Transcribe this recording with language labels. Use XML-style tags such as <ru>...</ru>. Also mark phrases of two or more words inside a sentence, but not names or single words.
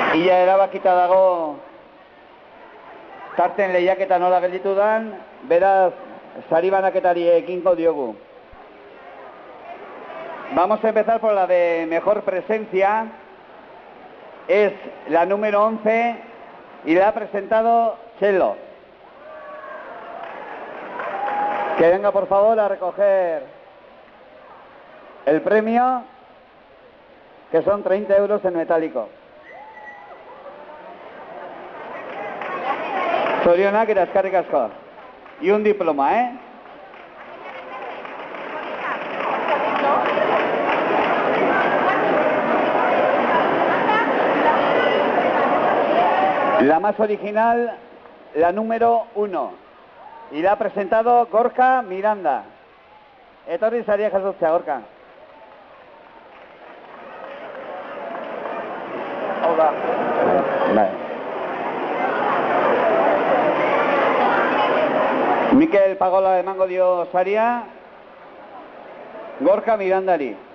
<eu>Ja erabakita dago tarten lehiaketa nola gelditu dan, beraz, sari banaketari ekingo diogu.</eu> <es>Vamos a empezar por la de mejor presencia. Es la número 11 y la ha presentado Chelo. Que venga por favor a recoger el premio, que son 30 euros en metálico.</es> <eu>Zorionak eta eskerrik asko.</eu> <es>Y un diploma, ¿eh? La más original, la número 1. Y la ha presentado Gorka Miranda.</es> <eu>Etorri saria jasotzea, Gorka. Hau da. Vale. Mikel Pagola emango dio saria Gorka Mirandari.</eu>